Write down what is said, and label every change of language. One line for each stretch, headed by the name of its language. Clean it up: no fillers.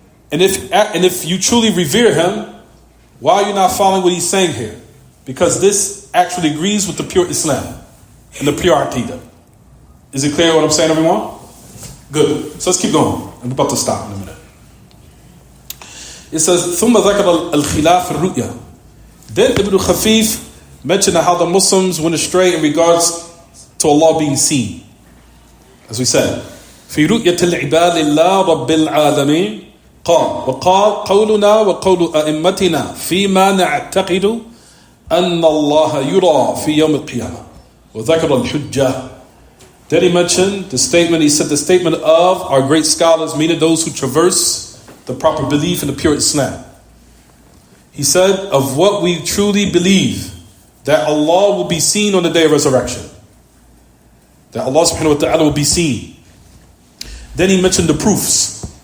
English: And if you truly revere him, why are you not following what he's saying here? Because this actually agrees with the pure Islam and the pure Aqidah. Is it clear what I'm saying, everyone? Good. So let's keep going. I'm about to stop in a minute. It says,
Arabic: ثم ذكر الخلاف الرؤيا.
English: Then Ibn Khafif mentioned how the Muslims went astray in regards to Allah being seen. As we said,
Arabic: في رؤية العباد لله رب العالمين قال وقال قولنا وقول أئمتنا فيما نعتقد أن الله يرى في يوم القيامة وذكر الحجة.
English: Then he mentioned the statement, he said the statement of our great scholars, meaning those who traverse the proper belief in the pure Islam. He said, of what we truly believe, that Allah will be seen on the day of resurrection. That Allah subhanahu wa ta'ala will be seen. Then he mentioned the proofs.